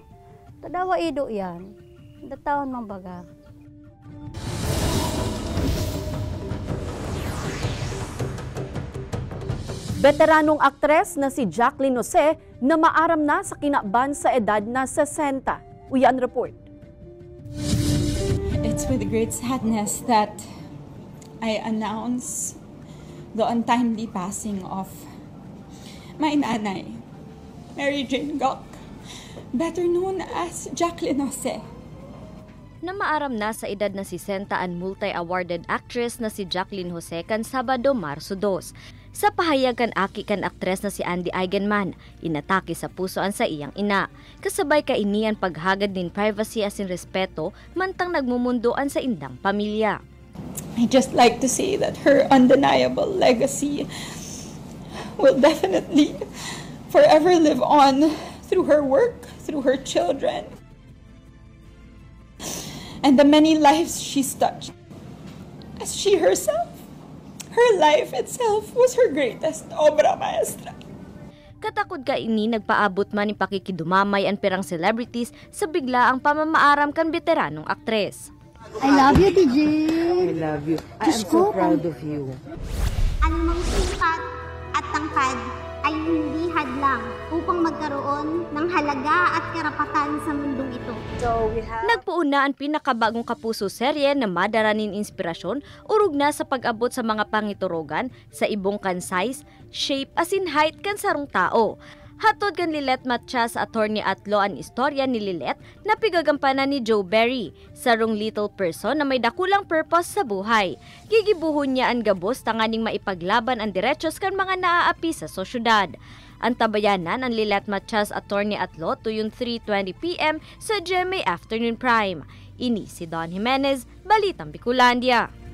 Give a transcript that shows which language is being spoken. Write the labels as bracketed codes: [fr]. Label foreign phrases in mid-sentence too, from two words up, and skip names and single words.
[bik] Tadawa Ido yan. Datawon man baga. Veteranong aktres na si Jacqueline Jose na maaram na sa kinaban sa edad na 60. Uyan report. [en] It's with great sadness that I announce the untimely passing of my nanay, Mary Jane Gok, better known as Jacqueline Jose. [bik] Na maaram na sa edad na 60 ang multi-awarded actress na si Jacqueline Jose kan Sabado, Marso 2. Sa pahayag kan aki kan aktres na si Andy Eigenman, inatake sa pusoan sa iyang ina. Kasabay ka inian paghagad din privacy asin respeto mantang nagmumundoan sa indang pamilya. [en] I just like to say that her undeniable legacy will definitely forever live on through her work, through her children, and the many lives she's touched. As she herself, her life itself was her greatest [es] obra maestra. [bik] Katakod ka ini nagpaabot man ni pakikidumamay ang perang celebrities sa bigla ang pamamaaram kan veteranong aktres. [en] I love you, DJ. I love you. I am so proud of you. [tl] Anumang sipat at tangkad ay hindi hadlang upang magkaroon ng halaga at karapatan sa mundong ito. [bik] Nagpuuna ang pinakabagong kapuso serye na madaranin inspirasyon urog na sa pag-abot sa mga pangiturogan sa ibong kan [en] size, shape [bik] asin height kan sarong tao. Hatod kan Lilet Matcha sa attorney Atlo ang istorya ni Lilet na pigagampanan ni Joe Berry, sarong [en] little person [bik] na may dakulang purpose sa buhay. Gigibuhon niya ang gabos tanganing maipaglaban ang diretsyon kan mga naaapi sa sosyudad. Ang tabayanan ang Lilet Matcha's attorney Atlo tuyon 3:20 PM sa GMA Afternoon Prime. Ini si Don Jimenez, Balitang Bicolandia.